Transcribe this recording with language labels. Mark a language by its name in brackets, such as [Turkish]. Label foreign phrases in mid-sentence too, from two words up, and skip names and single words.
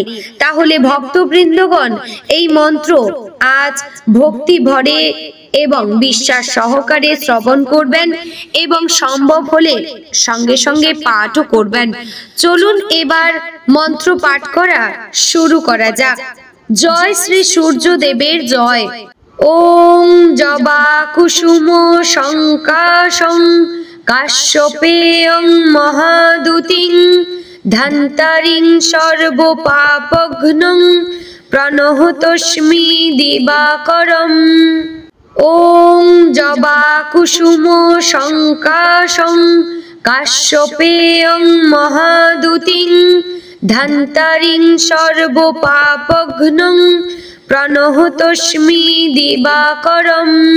[Bangla] তাহলে ভক্তবৃন্দগণ, এই মন্ত্র আজ ভক্তি ভরে এবং বিশ্বাস সহকারে শ্রবণ করবেন এবং সম্ভব হলে সঙ্গে সঙ্গে পাঠও করবেন। চলুন এবার মন্ত্র পাঠ করা শুরু করা যাক। জয় শ্রী সূর্যদেবের জয়। [Sanskrit] ওং জবা কুসুম শঙ্কাশং কাশ্যপেয়ং মহাদুতিং ধন্তারিং সর্ব পাপঘ্নং প্রণহতস্মি দিবাকরম। ওং জবা কুসুম শঙ্কাশং কাশ্যপেয়ং মহাদুতিং ধন্তারিং সর্ব পাপঘ্নং প্রণহতস্মি দিবাকরম।